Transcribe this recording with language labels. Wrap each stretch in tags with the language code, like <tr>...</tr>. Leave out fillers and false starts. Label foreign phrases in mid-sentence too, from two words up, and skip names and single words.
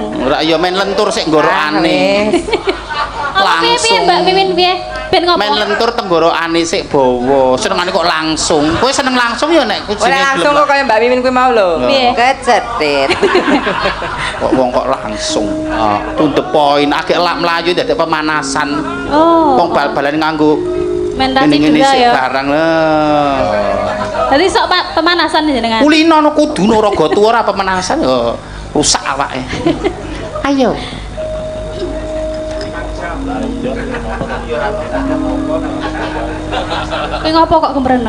<jv>Ora ya main lentur sik nggorokane. piye mbak mimin piye ben ngopo Main lentur tenggorokane sik bawa. Senengane kok langsung. Kowe seneng langsung ya nek kujine Ora langsung kok kaya Mbak Mimin kuwi mau lho. Piye? Kecetit. kok wong kok langsung.</jv> <en>To the point,</en> <jv>agek lak mlayu dadi pemanasan. oh Wong bal-balan nganggo mentasi ngene-ngene juga sik ya barang lho. jadi sok pemanasan jenengan Kulino no kudu no raga tuwa ora pemanasan ya rusak awake. Ayo. Kowe ngopo kok kemreneng?</jv>